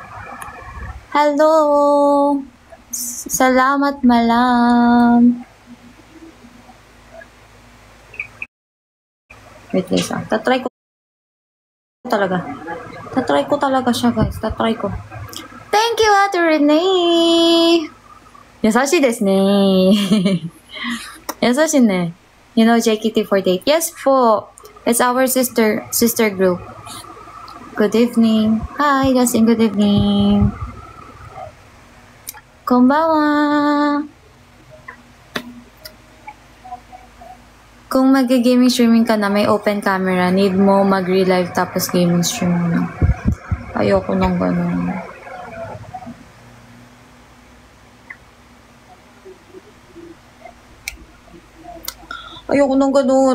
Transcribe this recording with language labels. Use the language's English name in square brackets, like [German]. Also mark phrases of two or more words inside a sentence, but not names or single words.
[Indonesian] Hello! Salamat malam. [English] Wait guys ah. [Filipino] Tatry ko talaga siya guys. Tatry ko. [English] Thank you, Ate Renee! [Japanese] 優しいですね. 優しいね. [English] You know JKT48? Yes po. It's our sister group. Good evening. Hi, Justin. Good evening. [Japanese] Konbanwa. [Filipino] Kung mag- [English] gaming streaming [Filipino] ka na, may [English] open camera, [Filipino] need mo mag-relive tapos [English] gaming stream [Filipino] mo na. Ayoko nang ganun. Ayoko nang ganun.